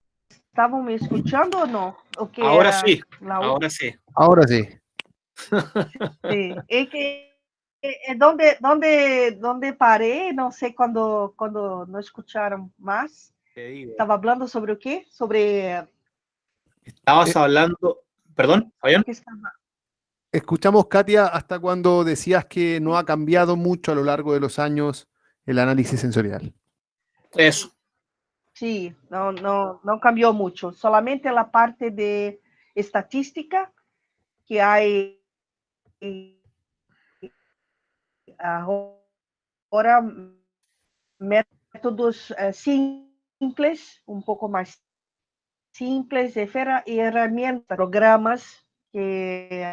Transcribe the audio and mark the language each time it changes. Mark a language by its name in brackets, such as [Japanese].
[Portuguese] Estavam me escutando ou não? O que [Spanish] Ahora sí. Laú? Ahora sí. Ahora sí. Sí. [Portuguese] Es que donde parei, não sei quando não escutaram mais. Estava falando sobre o quê? Sobre [Spanish] Estabas hablando, perdón, Fabián. Escuchamos, Katia, hasta cuando decías que no ha cambiado mucho a lo largo de los años el análisis sensorial. Eso. [Portuguese] Sí, não cambiou muito. Solamente a parte de estatística que hay agora métodos simples, um pouco mais simples, e ferramentas, programas que